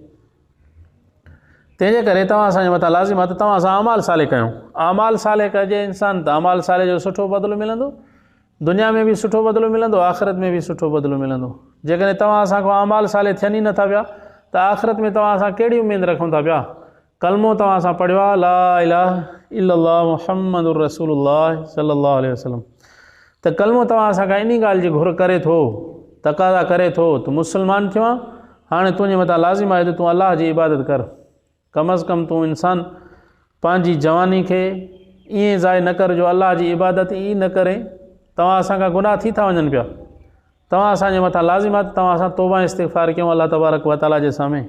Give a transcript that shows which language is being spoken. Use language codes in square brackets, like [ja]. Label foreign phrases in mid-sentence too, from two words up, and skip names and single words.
[sd] तंहिंजे करे तव्हां असांजे मथां लाज़िम आहे त तव्हां असां अमाल साले कयूं। अमाल साले कजे इंसान त अमाल साले जो सुठो बदिलो मिलंदो, दुनिया में बि सुठो बदिलो मिलंदो, आख़िरत में बि सुठो बदिलो मिलंदो। जेकॾहिं तव्हां असांखां अमाल साले थियनि ई नथा पिया त आख़िरत में तव्हां असां कहिड़ी उमेद रखूं था पिया। कलमो तव्हां असां पढ़ियो आहे [ar] لا إله إلا الله محمد رسول الله صلى الله عليه وسلم, [sd] त कलमो तव्हां असांखां इन ॻाल्हि जी घुर करे थो, तक़ाज़ा करे थो त मुस्लमान थियो आहे। हाणे तुंहिंजे मथां लाज़िम आहे त तूं अलाह जी इबादत कर। कम अज़ कम तूं इंसान पंहिंजी जवानी खे ईअं ज़ाय न कर जो अलाह जी इबादत ई न करे। तव्हां असांखां गुनाह थी था वञनि पिया, तव्हां असांजे मथां लाज़िम आहे त तव्हां असां तौबा इस्तिग़फ़ार कयूं [ar] الله تبارك وتعالى [sd] जे साम्हूं।